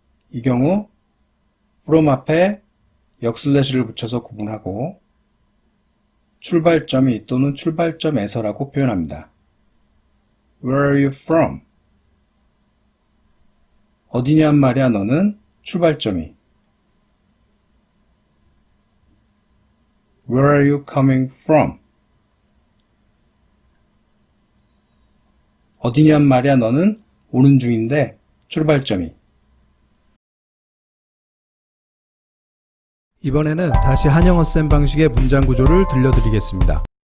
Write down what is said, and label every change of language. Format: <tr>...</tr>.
<ko>이 경우 from 앞에 역슬래시를 붙여서 구분하고 출발점이 또는 출발점에서라고 표현합니다.</ko> <en>Where are you from?</en> <ko>어디냔 말이야 너는 출발점이.</ko> <en>Where are you coming from?</en> <ko>어디냔 말이야 너는 오는 중인데 출발점이. 이번에는 다시 한영어쌤 방식의 문장 구조를 들려드리겠습니다.</ko>